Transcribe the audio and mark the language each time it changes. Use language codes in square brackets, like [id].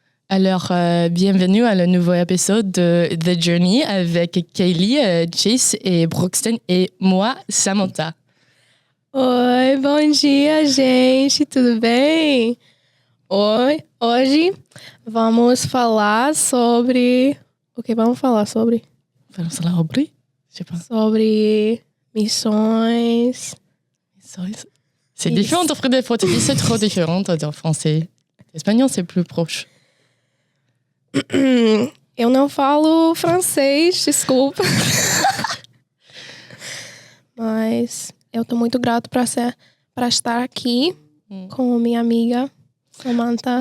[fr] Alors, bienvenue à le nouveau épisode de The Journey avec Kayleigh, Chase et Broxton et moi, Samantha. [pt] Oi, bom dia, gente, tudo bem? Hoje vamos falar sobre... O que vamos falar sobre? Vamos falar sobre? [fr] Je sais pas. [pt] Sobre missões. [fr] C'est différent d'interpréter des fois. C'est trop différent en français. L'espagnol, c'est plus proche. [pt] Eu não falo francês, desculpa. Mas eu tô muito grato para estar aqui com minha amiga Samantha.